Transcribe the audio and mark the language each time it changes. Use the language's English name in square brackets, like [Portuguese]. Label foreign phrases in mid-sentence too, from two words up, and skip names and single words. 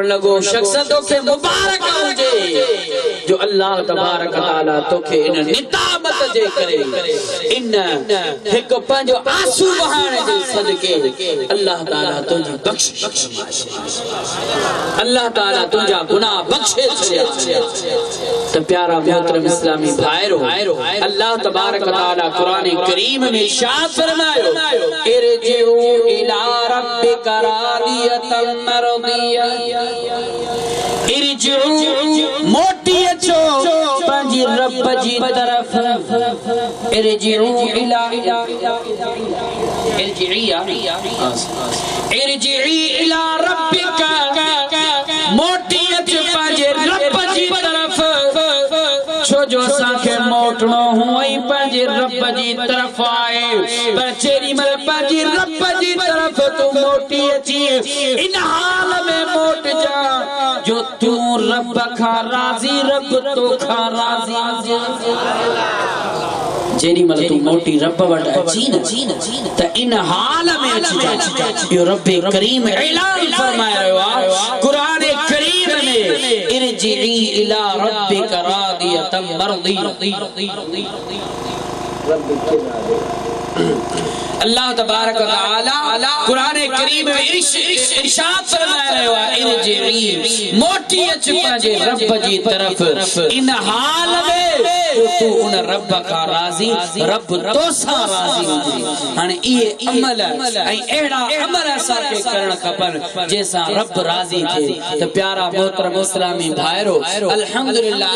[Sindhi] लगो शख्स तोखे मुबारक हुजे जो अल्लाह तबारक ताला तोखे इन नितामत जे करे इन हिक पंहिंजो आंसू बहाइण जे सदके अल्लाह ताला तुंहिंजी बख्शिश अल्लाह ताला तुंहिंजा गुनाह बख्शे छॾिया त प्यारा मोहतरम इस्लामी भाइरो अल्लाह तबारक ताला कुरान करीम में इरशाद फरमायो [Arabic] ارجعي إلى ربك راضية مرضية [Sindhi] इरजिउ मोटी अचो पंहिंजी रब जी तरफ [Arabic] ارجعي إلى ارجعي إلى ربك [Sindhi] मोटी अचो पंहिंजे रब जी तरफ छो जो असांखे मोटणो हुई पंहिंजे रब जी तरफ आए पर जेरी मल पंहिंजी रब जी तरफ तू मोटी अची इन हाल में मोट जा जो तू रब खां राज़ी रब तो खां राज़ी जेरी मल तू मोटी रब वट अची न त इन हाल में अची जा यो रब करीम ऐलान फरमाए रहियो आहे कुरान करीम में [Arabic] ارجعي إلى ربك راضية مرضية [Sindhi] अल्लाह तबारक व तआला कुरान करीम में इरशाद फरमाए रहियो आहे इरजिई मोटी अच पंहिंजे रब जी तरफ इन हाल में तू उन रब खां राज़ी रब तोसां राज़ी हुजे हाणे इहे अमल ऐं अहिड़ा अमल असांखे करण खपनि जंहिंसां रब राज़ी थिए त प्यारा मोहतरम इस्लामी भाइरो अल्हम्दुलिल्लाह